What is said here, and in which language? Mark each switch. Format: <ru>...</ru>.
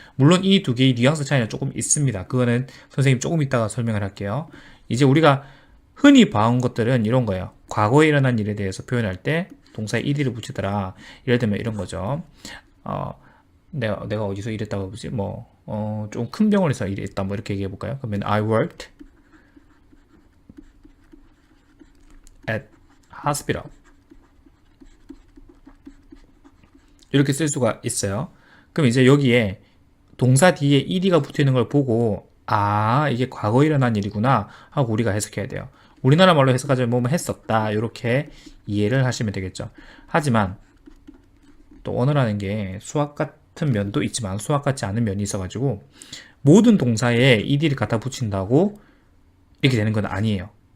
<ko>물론 이 두 개의 뉘앙스 차이는 조금 있습니다. 그거는 선생님 조금 이따가 설명을 할게요. 이제 우리가 흔히 봐온 것들은 이런 거예요. 과거에 일어난 일에 대해서 표현할 때 동사에 ed를 붙이더라. 예를 들면 이런 거죠. 내가 어디서 일했다고 보지? 좀 큰 병원에서 일했다. 뭐 이렇게 얘기해 볼까요?</ko> <en>그러면 I worked at hospital.</en> <ko>이렇게 쓸 수가 있어요. 그럼 이제 여기에 동사 뒤에 ed가 붙어 있는 걸 보고 아, 이게 과거에 일어난 일이구나 하고 우리가 해석해야 돼요. 우리나라 말로 해석하자면 뭐뭐 했었다 이렇게 이해를 하시면 되겠죠. 하지만 또 언어라는 게 수학 같은 면도 있지만 수학 같지 않은 면이 있어가지고 모든 동사에 ed를 갖다 붙인다고 이렇게 되는 건 아니에요.</ko>